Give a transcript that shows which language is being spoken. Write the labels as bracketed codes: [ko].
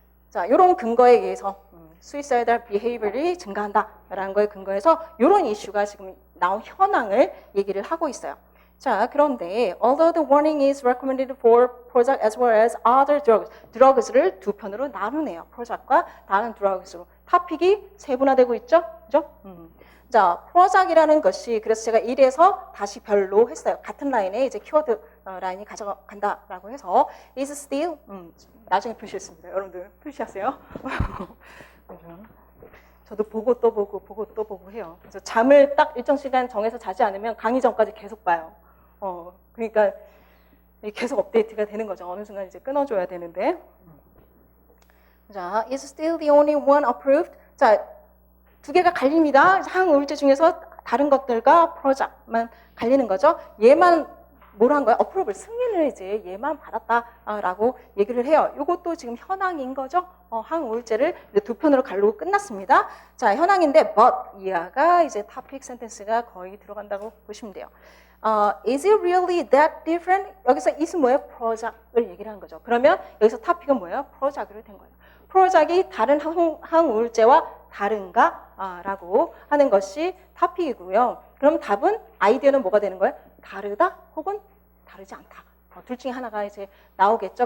[ko] 자, 이런 근거에 의해서 suicidal behavior이 증가한다라는 거에 근거해서 이런 이슈가 지금 나온 현황을 얘기를 하고 있어요. [en] 자, 그런데 although the warning is recommended for Prozac as well as other drugs, drugs를 [ko] 두 편으로 나누네요. Prozac과 다른 drugs로. 토픽이 세분화되고 있죠? 그죠? 자, Prozac이라는 것이 그래서 제가 1에서 다시 별로 했어요. 같은 라인에 이제 키워드 라인이 가져간다라고 해서 is still 나중에 표시했습니다. 여러분들 표시하세요. 저도 보고 또 보고 해요. 그래서 잠을 딱 일정 시간 정해서 자지 않으면 강의 전까지 계속 봐요. 그러니까 계속 업데이트가 되는 거죠. 어느 순간 이제 끊어줘야 되는데. [en] 자, is still the only one approved. [ko] 자, 두 개가 갈립니다. 항우울제 중에서 다른 것들과 프로작만 갈리는 거죠. 얘만 뭘 한 거야? 어프로블 승인을 이제 얘만 받았다라고 얘기를 해요. 이것도 지금 현황인 거죠. 항우울제를 두 편으로 갈르고 끝났습니다. 자, 현황인데 but 이하가 이제 topic sentence가 거의 들어간다고 보시면 돼요. [en] Is it really that different? [ko] 여기서 is 뭐예요? 프로작을 얘기를 한 거죠. 그러면 여기서 topic은 뭐예요? 프로작으로 된 거예요. 프로작이 다른 항우울제와 다른가? 라고 하는 것이 topic이고요. 그럼 답은 아이디어는 뭐가 되는 거예요? 다르다 혹은 다르지 않다. 둘 중에 하나가 이제 나오겠죠.